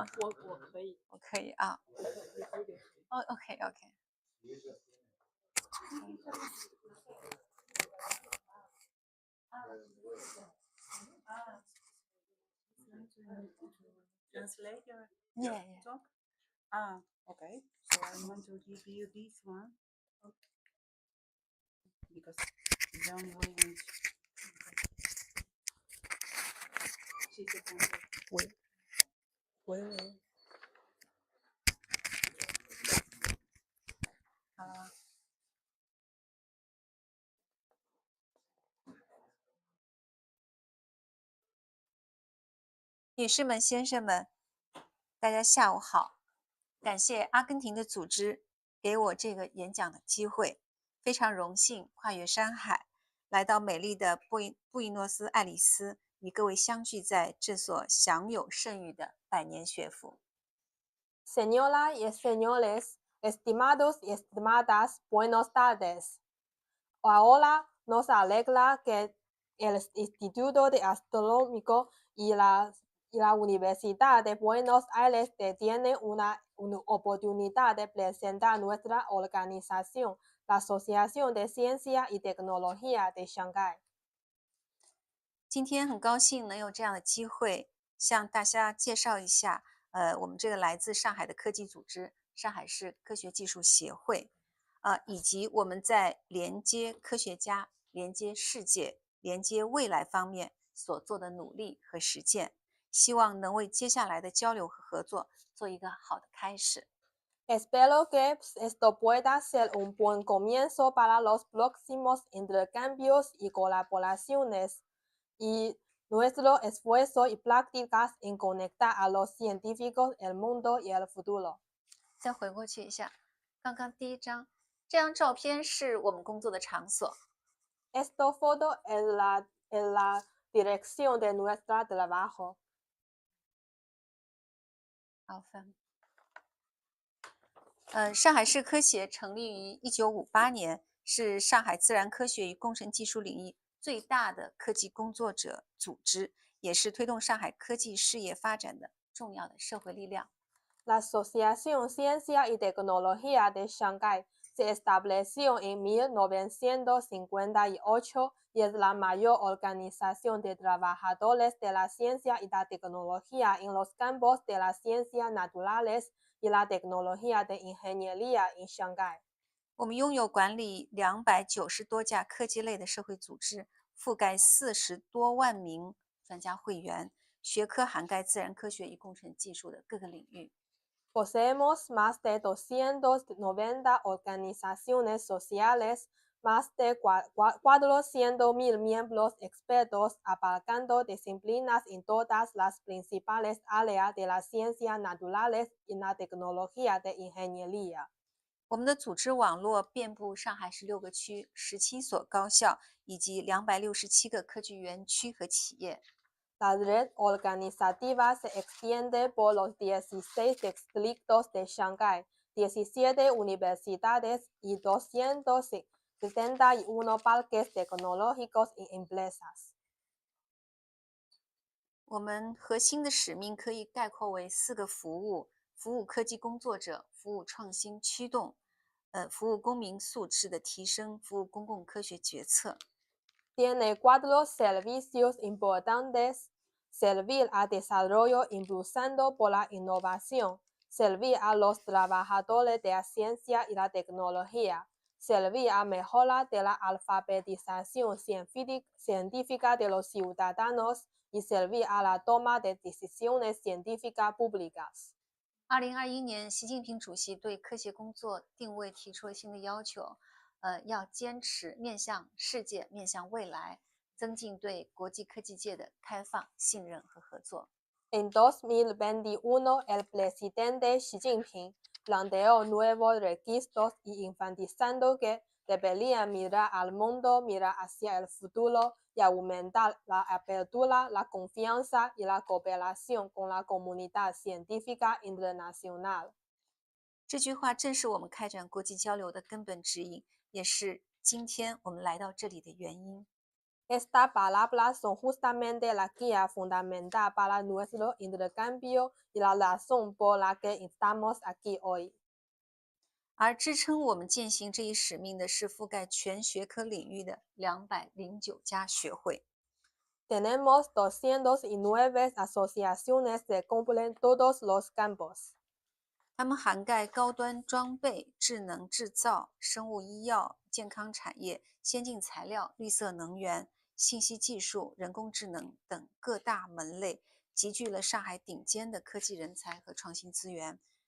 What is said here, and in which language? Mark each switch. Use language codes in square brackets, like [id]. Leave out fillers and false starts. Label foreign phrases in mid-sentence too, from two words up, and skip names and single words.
[zh] 我可以，我可以啊。哦 ，OK。 [en] Translate your Yeah. talk. Okay. So I'm going to give you this one because John Williams. She's the translator. Well. [zh] 好了。女士们、先生们，大家下午好！感谢阿根廷的组织给我这个演讲的机会，非常荣幸跨越山海，来到美丽的布宜诺斯艾利斯，与各位相聚在这所享有盛誉的百年学府。 [es] Señoras y señores, estimados y estimadas, buenos tardes. Ahora nos alegra que el Instituto de Astronómico y la Universidad de Buenos Aires tiene una oportunidad de presentar nuestra organización, la Asociación de Ciencia y Tecnología de Shanghai. [zh] 今天很高兴能有这样的机会，向大家介绍一下，我们这个来自上海的科技组织——上海市科学技术协会，以及我们在连接科学家、连接世界、连接未来方面所做的努力和实践。希望能为接下来的交流和合作做一个好的开始。 [es] Espero que esto pueda ser un buen comienzo para los próximos intercambios y colaboraciones y nuestro esfuerzo y prácticas en conectar a los científicos, el mundo y el futuro. [zh] 再回过去一下，刚刚第一张，这张照片是我们工作的场所。 [es] Esta foto es la dirección de nuestro trabajo. [zh] 好分。上海市科协成立于1958年，是上海自然科学与工程技术领域最大的科技工作者组织，也是推动上海科技事业发展的重要的社会力量。 [es] La Asociación Ciencia y Tecnología de Shanghai se estableció en 1958 y es la mayor organización de trabajadores de la ciencia y la tecnología en los campos de las ciencias naturales y la tecnología de ingeniería en Shanghai. [zh] 我们拥有管理290多家科技类的社会组织，覆盖40多万名专家会员，学科涵盖自然科学与工程技术的各个领域。 [es] Poseemos más de 290 organizaciones sociales, más de 400,000 miembros expertos abarcando disciplinas en todas las principales áreas de las ciencias naturales y la tecnología de ingeniería. [zh] 我们的组织网络遍布上海16个区、17所高校以及267个科技园区和企业。 [es] La red organizativa se extiende por los 16 distritos de Shanghái, 17 universidades y 271 parques tecnológicos y empresas。 [zh] 我们核心的使命可以概括为4个服务：服务科技工作者，服务创新驱动，服务公民素质的提升，服务公共科学决策。 [es] Tiene 4 servicios importantes: servir al desarrollo impulsando por la innovación, servir a los trabajadores de la ciencia y la tecnología, servir a mejora de la alfabetización científica de los ciudadanos y servir a la toma de decisiones científicas públicas。 [zh] 2021 年，习近平主席对科学工作定位提出了新的要求，要坚持面向世界、面向未来，增进对国际科技界的开放、信任和合作。 [es] En 2021, el presidente Xi Jinping planteó nuevos requisitos y enfatizando que deberían mirar al mundo, mirar hacia el futuro y aumentar la apertura, la confianza y la cooperación con la comunidad científica internacional。 [zh] 这句话正是我们开展国际交流的根本指引，也是今天我们来到这里的原因。 [es] Estas palabras son justamente la guía fundamental para nuestro intercambio y la razón por la que estamos aquí hoy。 [zh] 而支撑我们践行这一使命的是覆盖全学科领域的209家学会。 [es] Tenemos 209 asociaciones que cubren todos los campos。 [zh] 它们涵盖高端装备、智能制造、生物医药、健康产业、先进材料、绿色能源、信息技术、人工智能等各大门类，集聚了上海顶尖的科技人才和创新资源。